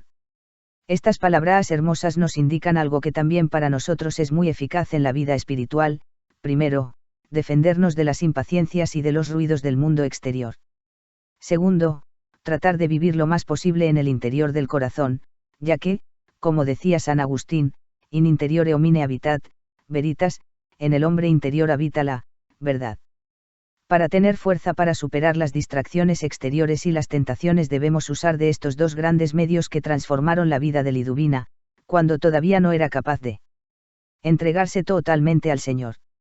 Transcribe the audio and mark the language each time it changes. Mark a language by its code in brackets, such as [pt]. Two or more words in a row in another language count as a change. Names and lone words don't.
[es] Estas palabras hermosas nos indican algo que también para nosotros es muy eficaz en la vida espiritual: primero, defendernos de las impaciencias y de los ruidos del mundo exterior. Segundo, tratar de vivir lo más posible en el interior del corazón, ya que, como decía San Agustín, [la] in interiore homine habitat veritas, [es] en el hombre interior habita la verdad. Para tener fuerza para superar las distracciones exteriores y las tentaciones debemos usar de estos dos grandes medios que transformaron la vida de Liduvina, cuando todavía no era capaz de entregarse totalmente al Señor.